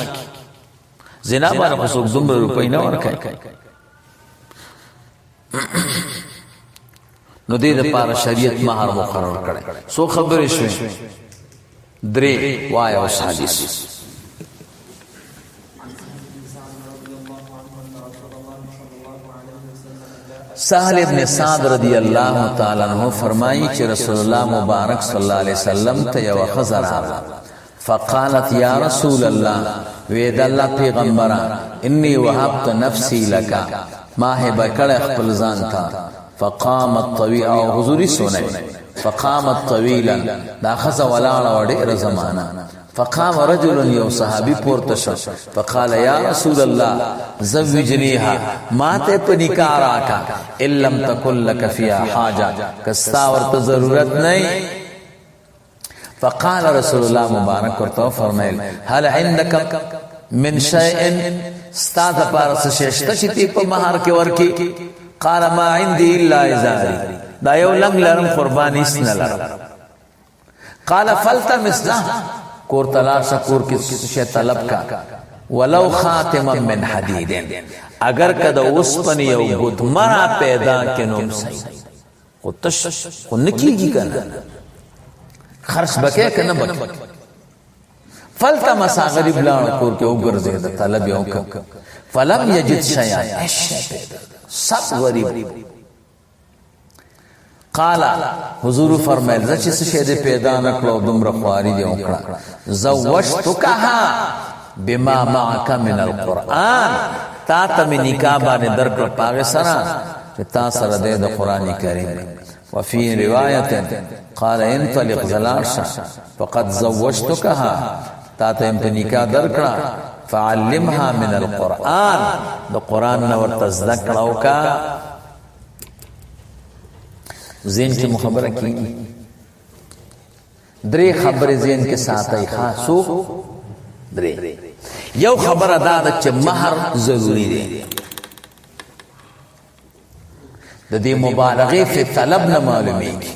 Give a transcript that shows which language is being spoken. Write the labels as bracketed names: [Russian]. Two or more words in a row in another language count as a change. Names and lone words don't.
[Pashto] زنا باندې خو څوک دومره روپۍ نه ورکوي، نو دې دپاره شریعت مهر مقرر کړی. څو خبرې شوې؟ 3 وایه اوس حدیث. سهل ابن سعد [Arabic] رضی اللہ تعالی عنہ [Pashto] فرمائی چې رسول الله مبارک [Arabic] صلی الله علیه وسلم [Pashto] ته یو ښځه راغله، [Arabic] فقالت یا رسول الله، [Pashto] وی د الله پیغمبره، [Arabic] انی وهبت نفسی لک، [Pashto] ما هبه کړی خپل ځان ته. [Arabic] فقامت طویلا، [Pashto] او حضوری سنوی، [Arabic] فقامت طویلا، [Pashto] دا ښځه ولاړه وه ډېره زمانه. [Arabic] فقام رجل، [Pashto] یو صحابي پورته شو، [Arabic] فقال یا رسول الله زوجنیها، [Pashto] ما ته په نکاح راکا، [Arabic] ان لم تکن لک فیها حاجه، [Pashto] که ستا ورته ضرورت نه. [Arabic] فقال رسول الله [Pashto] مبارک ورته فرمایل [Arabic] هل عندک من شیء، [Pashto] ستا دپاره څه شی شته چې تی په مهر کې ورکړي؟ [Arabic] قال ما عندي الا ازاري، [Pashto] دا یو لنګ لرم قرباني هیڅ نه لرم. [Arabic] قال فالتمس له، [Pashto] کور تلاشه، کور کې څه شی طلب کا، [Arabic] ولو خاتما من حدید، [Pashto] اگر که د اوسپنې یو ګوتمه پیدا کې نو صحیح، خو تش خو نه کېږي که نه، خرڅ به کوې که نه به کوې. فالتمس، غریب لاړ کور کې وګرځېده، طلب یې وکړ، [Arabic] فلم یجد شیئا، [Pashto] سب غریب. قال حضور فرمایل زه چې څه شی دې پیدا نه کړو دومره خواري دې وکړه، [Arabic] زوجتکها بما معک من القرآن، [Pashto] تا ته مې نکاح باندې درکړه په هغې سره چې تا سره دی د قرآن کریم. [Arabic] وفي روایت قال انطلق، [Pashto] زلاړ شه، [Arabic] فقد زوجتکها، [Pashto] تا ته مې په نکاح درکړه، [Arabic] فعلمها من القرآن، [Pashto] د قرآن نه ورته زده کړه وکړه. ذهن کې مو خبره کېږي. 3 خبرې ذهن کې ساتئ. خاصو 3. یو خبره دا ده چې مهر ضروري دی، د دې مبالغې فی طلب نه معلومیږي.